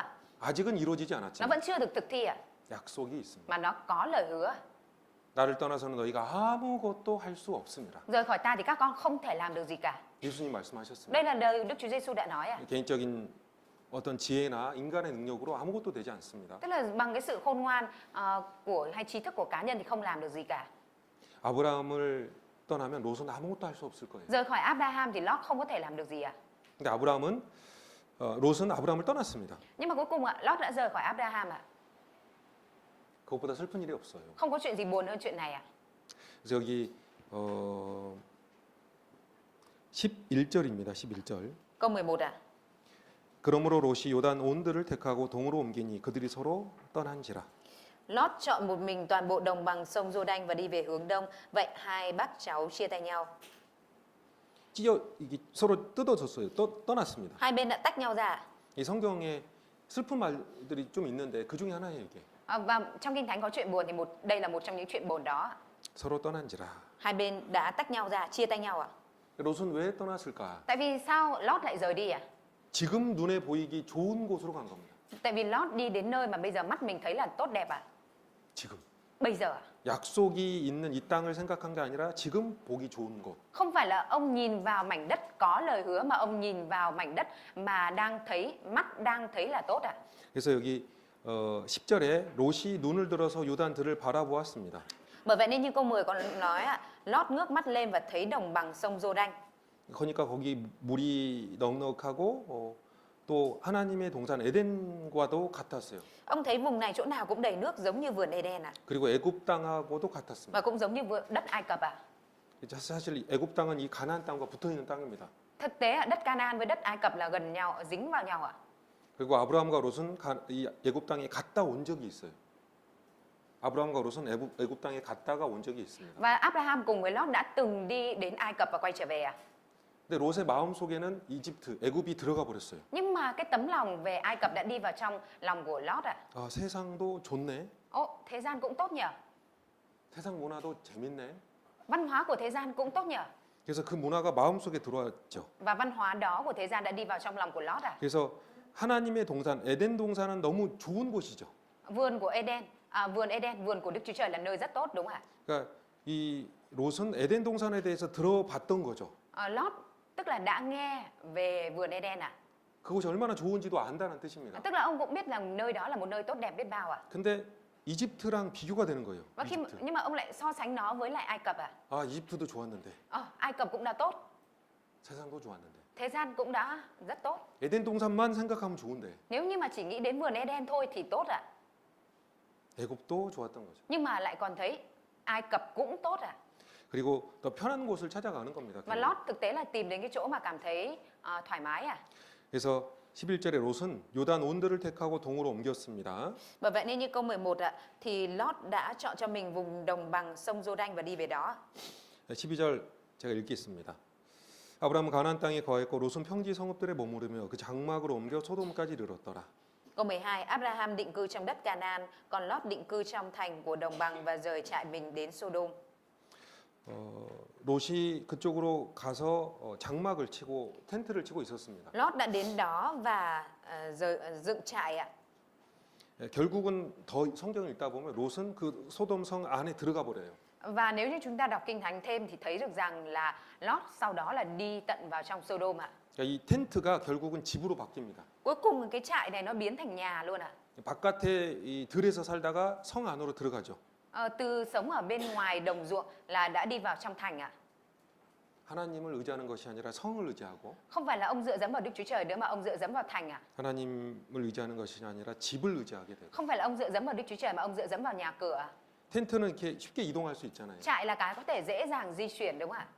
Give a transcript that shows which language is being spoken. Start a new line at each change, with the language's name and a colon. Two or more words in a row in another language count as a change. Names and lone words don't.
Korean: 아직은 이루어지지
Vietnamese: Nó
Korean: 않았지만
Vietnamese: vẫn chưa được thực thi ạ,
Korean: 약속이 있습니다.
Vietnamese: mà nó có lời hứa.
Korean: 나를 떠나서는 너희가 아무것도 할 수 없습니다.
Vietnamese: Rời khỏi ta thì các con không thể làm được gì cả.
Korean: 예수님 말씀하셨습니다.
Vietnamese: Đây là lời Đức Chúa Giêsu đã nói ạ.
Korean: 개인적인 어떤 지혜나 인간의 능력으로 아무것도 되지 않습니다.
Vietnamese: Tức là bằng cái sự khôn ngoan hay trí thức của cá nhân thì không làm được gì cả.
Korean: 아브라함을 떠나면 롯은 아무것도 할 수 없을 거예요.
Vietnamese: Rời khỏi Abraham thì Lot không có thể làm được gì ạ.
Korean: 근데 롯은 아브라함을 떠났습니다.
Vietnamese: Nhưng mà cuối cùng ạ, Lot đã rời khỏi Abraham ạ.
Korean: 그것보다 슬픈 일이 없어요.
Vietnamese: Không có chuyện gì buồn hơn chuyện này ạ.
Korean: 그래서 여기 11절입니다. 11절.
Vietnamese: Câu 11 ạ.
Korean: 그러므로 롯이 요단 온들을 택하고 동으로 옮기니 그들이 서로 떠난지라.
Vietnamese: Lot chọn một mình toàn bộ đồng bằng sông Giô-đanh và đi về hướng đông. Vậy hai bác cháu chia tay nhau.
Korean: 이게 서로 뜯어졌어요. 떠났습니다.
Vietnamese: Hai bên đã tách nhau ra.
Korean: 이 성경에 슬픈 말들이 좀 있는데 그 중에 하나예요, 이게.
Vietnamese: Và trong Kinh Thánh có chuyện buồn thì đây là một trong những chuyện buồn đó.
Korean: 서로 떠난지라.
Vietnamese: Hai bên đã tách nhau ra, chia tay nhau ạ.
Korean: 롯은 왜 떠났을까?
Vietnamese: Tại vì sao Lot lại rời đi ạ?
Korean: 지금 눈에 보이기 좋은 곳으로 간 겁니다.
Vietnamese: Tại vì Lot đi đến nơi mà bây giờ mắt mình thấy là tốt đẹp ạ.
Korean: 지금.
Vietnamese: Bây giờ ạ.
Korean: 약속이 있는 이 땅을 생각한 게 아니라 지금 보기 좋은 곳.
Vietnamese: Không phải là ông nhìn vào mảnh đất có lời hứa mà ông nhìn vào mảnh đất mà mắt đang thấy là tốt ạ.
Korean: 그래서 여기 10절에 롯이 눈을 들어서 요단들을 바라보았습니다.
Vietnamese: Bởi vậy nên như câu 10 còn nói ạ, Lot ngước mắt lên và thấy đồng bằng sông Giô-đanh.
Korean: 그러니까 거기 물이 넉넉하고 또 하나님의 동산 에덴과도 같았어요.
Vietnamese: Ông thấy vùng này chỗ nào cũng đầy nước giống như vườn Eden ạ.
Korean: 그리고 애굽 땅하고도 같았습니다.
Vietnamese: Và cũng giống như đất Ai Cập ạ.
Korean: 사실 애굽 땅은 이 가나안 땅과 붙어 있는 땅입니다.
Vietnamese: Thực tế đất Canaan với đất Ai Cập là gần nhau, dính vào nhau ạ.
Korean: 그리고 아브라함과 롯은 이 애굽 땅에 갔다 온 적이 있어요. 아브라함과 롯은 애굽 땅에 갔다가 온 적이 있습니다.
Vietnamese: Và Abraham cùng với Lot đã từng đi đến Ai Cập và quay trở về ạ.
Korean: 근데 롯의 마음 속에는 애굽이 들어가 버렸어요.
Vietnamese: Nhưng mà cái tấm lòng về Ai Cập đã đi vào trong lòng của Lot ạ.
Korean: 아, 세상도 좋네.
Vietnamese: Thế gian cũng tốt nhỉ?
Korean: 세상 문화도 재밌네.
Vietnamese: Văn hóa của thế gian cũng tốt nhỉ?
Korean: 그래서 그 문화가 마음 속에 들어왔죠.
Vietnamese: Và văn hóa đó của thế gian đã đi vào trong lòng của Lot ạ.
Korean: 그래서 하나님의 동산 에덴 동산은 너무 좋은 곳이죠.
Vietnamese: Vườn Eden, vườn của Đức Chúa Trời là nơi rất tốt đúng không ạ?
Korean: 그러니까 이 롯은 에덴 동산에 대해서 들어봤던 거죠.
Vietnamese: Lot tức là đã nghe về vườn Eden ạ.
Korean: 그곳이 얼마나 좋은지도 안다는 뜻입니다.
Vietnamese: Tức là ông cũng biết rằng nơi đó là một nơi tốt đẹp biết bao ạ.
Korean: 근데 이집트랑 비교가 되는 거예요.
Vietnamese: Và nhưng mà ông lại so sánh nó với lại Ai Cập ạ.
Korean: 아, 이집트도 좋았는데
Vietnamese: Ai Cập cũng đã tốt,
Korean: 세상도 좋았는데
Vietnamese: thế gian cũng đã rất tốt.
Korean: 에덴 동산만 생각하면 좋은데
Vietnamese: Nếu như mà chỉ nghĩ đến vườn Eden thôi thì tốt ạ.
Korean: 애굽도 좋았던 거죠.
Vietnamese: Nhưng mà lại còn thấy Ai Cập cũng tốt ạ.
Korean: 그리고 더 편한 곳을 찾아가는 겁니다.
Vietnamese: Và Lot thực tế là tìm đến cái chỗ mà cảm thấy thoải mái ạ.
Korean: 그래서 11절에 롯은 요단 온들을 택하고 동으로 옮겼습니다.
Vietnamese: Bởi vậy nên như câu 11 ạ, thì Lot đã chọn cho mình vùng đồng bằng sông Giô-đanh và đi về đó.
Korean: 12절 제가 읽겠습니다. 아브라함은 가나안 땅에 거했고 롯은 평지 성읍들에 머무르며 그 장막으로 옮겨 소돔까지 이르렀더라.
Vietnamese: Câu 12, Abraham định cư trong đất Canaan, còn Lot định cư trong thành của đồng bằng và rời trại mình đến Sodom.
Korean: 롯이 그쪽으로 가서 장막을 치고 텐트를 치고 있었습니다.
Vietnamese: Lót đã đến đó và dựng trại ạ.
Korean: 결국은 더 성경을 읽다 보면 롯은 그 소돔 성 안에 들어가 버려요.
Vietnamese: Và nếu như chúng ta đọc kinh thánh thêm thì thấy được rằng là Lót sau đó là đi tận vào trong Sodom ạ.
Korean: 그러니까 이 텐트가 결국은 집으로 바뀝니다.
Vietnamese: Cuối cùng cái trại này nó biến thành nhà luôn ạ.
Korean: 바깥에 이 들에서 살다가 성 안으로 들어가죠.
Vietnamese: Từ sống ở bên ngoài đồng ruộng là đã đi vào trong thành ạ.
Korean: 하나님을 의지하는 것이 아니라 성을 의지하고
Vietnamese: Không phải là ông dựa dẫm vào Đức Chúa Trời nữa mà ông dựa dẫm vào thành ạ.
Korean: 하나님을 의지하는 것이 아니라 집을 의지하게 되고
Vietnamese: Không phải là ông dựa dẫm vào Đức Chúa Trời mà ông dựa dẫm vào nhà cửa ạ.
Korean: 텐트는 이렇게 쉽게 이동할 수 있잖아요.
Vietnamese: Trại là cái có thể dễ dàng di chuyển đúng không ạ?